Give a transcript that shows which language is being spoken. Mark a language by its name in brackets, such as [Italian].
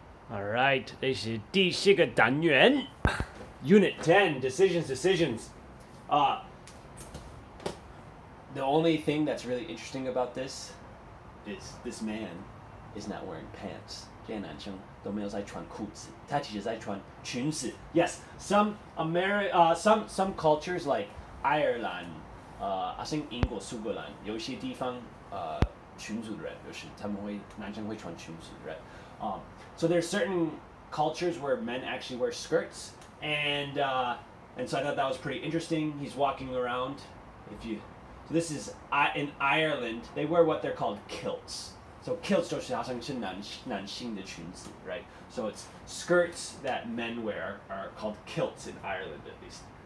[English] All right, [Chinese] 这是第10个单元 [English] Unit 10, decisions. The only thing that's really interesting about this is this man is not wearing pants. [Chinese] 这些男生都没有在穿裤子，他其实在穿裙子。 [English] Yes, some cultures like Ireland, I think [Chinese] 英国、苏格兰有一些地方裙子的人就是男生会穿裙子的人。 [English] So there's certain cultures where men actually wear skirts, and so I thought that was pretty interesting. He's walking around. So this is in Ireland. They wear what they're called kilts. So [Chinese] kilts 就是好像是男性的裙子 right? [English] So it's skirts that men wear are called kilts in Ireland at least.